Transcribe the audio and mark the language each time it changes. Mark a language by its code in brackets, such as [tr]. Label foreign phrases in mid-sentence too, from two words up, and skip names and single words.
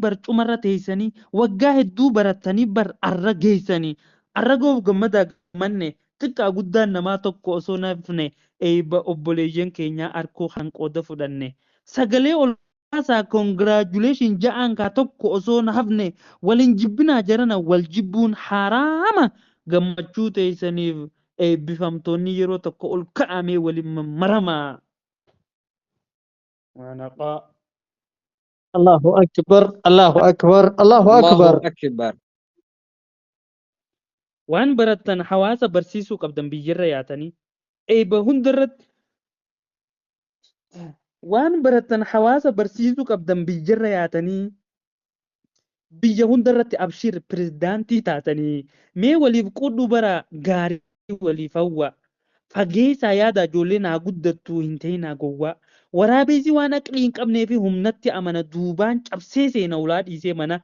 [om] barcumarra teessanii waggaa hedduu barattanii bar arra geessanii arra goofu gammadaa gammanne xiqqaa guddaan namaa tokko osoo nafne eebba obboleeyyan keenyaa arkoo kan qooda fudhanne sagalee ol kaasaa congratulations ja'aan kaa tokko osoo hafne waliin jibbinaa jarana wal jibbuun haraama gammachuu teessaniif eebbifamtoonni yeroo tokko ol ka'amee waliin mammaramaa. [ar] الله أكبر الله أكبر الله أكبر. الله أكبر. [om] Waan barattan hawaasa barsiisuu qabdan biyyarra yaatanii eebba hundarratti waan barattan hawaasa barsiisuu qabdan biyyarra yaatanii biyya hundarratti abshir pirezidaantii taatanii mee waliif qudhu bara gaarii waliif hawwa fageessaa yaada ijoollee naa guddattu hin ta'inaa gowwaa waraabessi waan aqlii hin qabnee fi humnatti amana duubaan cabsee seena ulaa dhiisee mana.